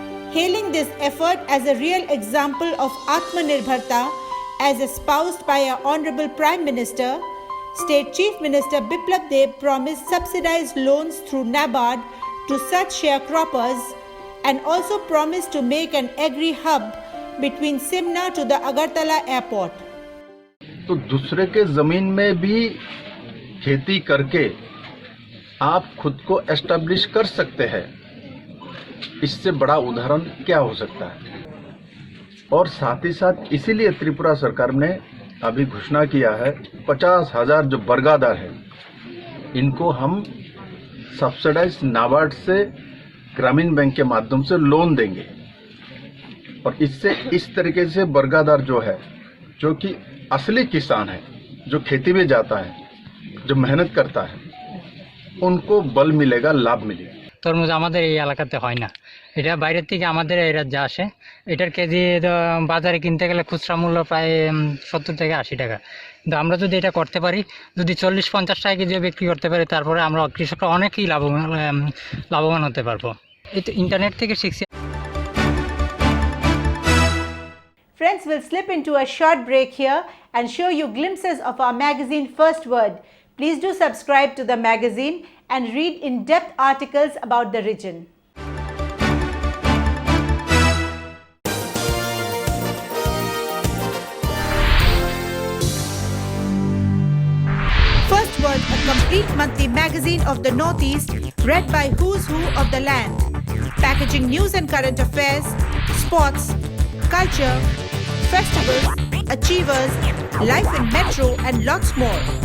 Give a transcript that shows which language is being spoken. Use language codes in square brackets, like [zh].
[en] Hailing this effort as a real example of Atmanirbharta as espoused by our Honorable Prime Minister, State Chief Minister Biplab Deb promised subsidized loans through NABARD to such sharecroppers and also promised to make an agri-hub between Simna to the Agartala airport. [hi] तो दूसरे के ज़मीन में भी खेती करके आप खुद को एस्टैब्लिश कर सकते हैं। इससे बड़ा उदाहरण क्या हो सकता है। और साथ ही साथ इसीलिए त्रिपुरा सरकार ने अभी घोषणा किया है 50,000 जो बरगादार हैं इनको हम सब्सिडाइज नाबार्ड से ग्रामीण बैंक के माध्यम से लोन देंगे। और इससे इस तरीके से बरगादार जो है, जो कि असली किसान है, जो खेती में जाता है, जो मेहनत करता है, उनको बल मिलेगा, लाभ मिलेगा। [bn] তরমুজ আমাদের এই এলাকাতে হয় না, এটা বাইরের থেকে আমাদের এই রাজ্যে আসে। এটার কেজি বাজারে কিনতে গেলে খুচরা মূল্য প্রায় 70 থেকে 80 টাকা। কিন্তু আমরা যদি এটা করতে পারি, যদি 40-50 টাকা কেজি বিক্রি করতে পারি, তারপরে আমরা কৃষকরা অনেকই লাভবান হতে পারবো। এই তো ইন্টারনেট থেকে শিখছি। [en] Friends, we'll slip into a short break here and show you glimpses of our magazine First Word. Please do subscribe to the magazine and read in-depth articles about the region. First Word, a complete monthly magazine of the Northeast, read by who's who of the land, packaging news and current affairs, sports, culture, festivals, achievers, life in metro and lots more.